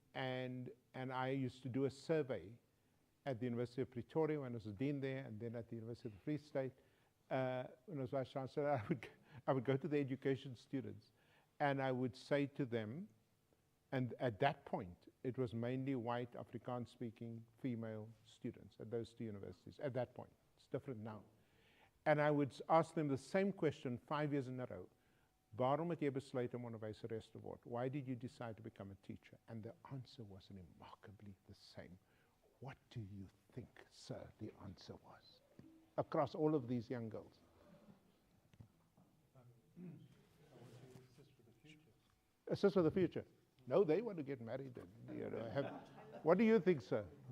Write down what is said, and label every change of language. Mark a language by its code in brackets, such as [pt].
[en] And I used to do a survey at the University of Pretoria when I was a dean there, and then at the University of the Free State when I was vice chancellor. I would go to the education students and I would say to them, And at that point, it was mainly white, Afrikaans-speaking female students at those two universities, at that point. It's different now. And I would ask them the same question 5 years in a row. [af] Waarom het jy besluit om onderwyseres te word? [en] Why did you decide to become a teacher? And the answer was remarkably the same. What do you think, sir, the answer was? Across all of these young girls. Assist for the future. No, they want to get married. And, you know, what do you think, sir?